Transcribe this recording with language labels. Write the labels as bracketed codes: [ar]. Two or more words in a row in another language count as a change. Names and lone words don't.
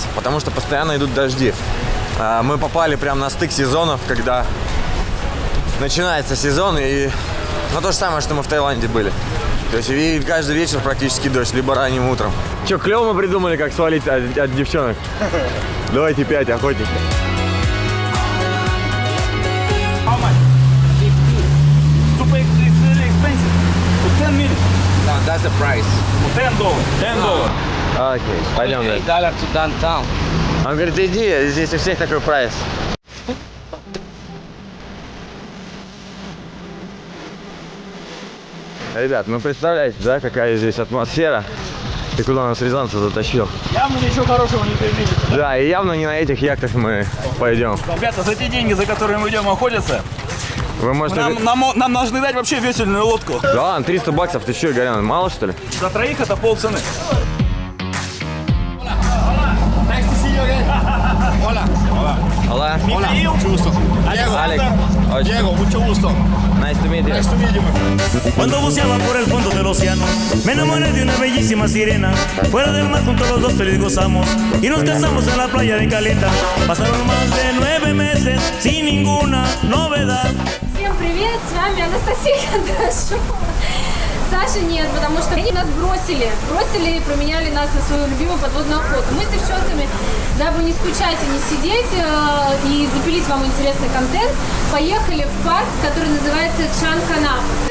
[ru] Потому что постоянно идут дожди. Мы попали прямо на стык сезонов, когда начинается сезон. И ну, то же самое, что мы в Таиланде были. То есть и каждый вечер практически дождь, либо ранним утром. Че, клево мы придумали, как свалить от девчонок? Давайте 5, охотники. [en] That's the price. $10. [ru] Окей, пойдем дальше. [en] $8 to downtown. [ru] Он говорит, иди, здесь у всех такой прайс. Ребят, ну представляете, да, какая здесь атмосфера и куда нас Рязанцев затащил. Явно ничего хорошего не предвидится. Да, и явно не на этих яхтах мы пойдем. Ребята, за те деньги, за которые мы идем охотиться, Вы можете... нам должны дать вообще весельную лодку. Да ладно, 300 баксов, ты что, Игорян, мало что ли? За троих это полцены. [es] Hola. [ru] Михаил. Алекс. [es] Diego, mucho gusto. [en] Nice to meet you. [es] Cuando buceaba por el fondo del océano, me enamoré de una bellísima sirena. Fuera del mar juntos los dos feliz gozamos y nos casamos en la playa de Caleta. Pasaron más de 9 meses sin ninguna novedad. [ru] Всем привет, с вами Анастасия Кондрашова. Саши нет, потому что они нас бросили и променяли нас на свою любимую подводную охоту. Мы с девчонками, дабы не скучать и не сидеть и запилить вам интересный контент, поехали в парк, который называется Чанканап.